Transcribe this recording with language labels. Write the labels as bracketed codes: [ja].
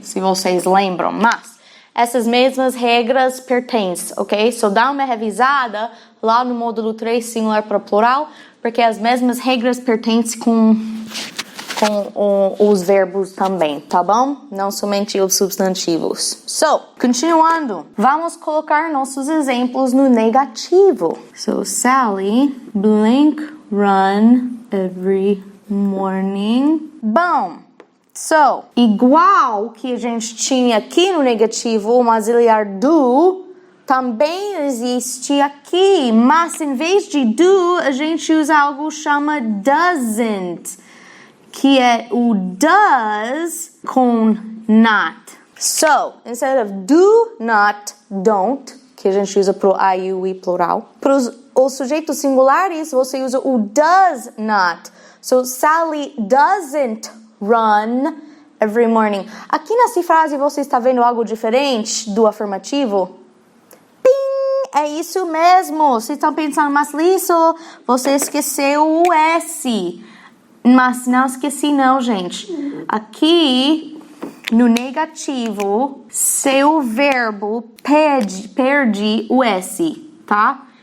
[pt] Se vocês lembram, mas essas mesmas regras pertencem, ok? Dá uma revisada lá no módulo 3, singular para plural, porque as mesmas regras pertencem com os verbos também, tá bom? Não somente os substantivos. Continuando, vamos colocar nossos exemplos no negativo. [en] Sally blank run every morning. [pt] Bom, igual que a gente tinha aqui no negativo, o auxiliar do também existe aqui, mas em vez de do, a gente usa algo que chama doesn't, que é o does com not. [en] Instead of [pt] do, not, don't, que a gente usa para o I, you, we plural, para os sujeitos singulares, você usa o does not. [en] Sally doesn't run every morning. [pt] Aqui nessa frase você está vendo algo diferente do afirmativo? É isso mesmo. Vocês estão pensando, mas Liso, você esqueceu o S. Mas não esqueci não, gente. Aqui, no negativo, seu verbo perde o S, tá?